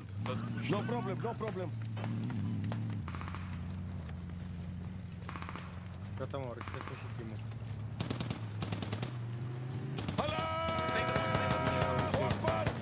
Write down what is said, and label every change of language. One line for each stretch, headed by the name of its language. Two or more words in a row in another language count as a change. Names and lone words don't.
English: Let's push. No problem, no problem.
Romanian: Gata, mă, rețetă și timul.
Arabic: الله أكبر!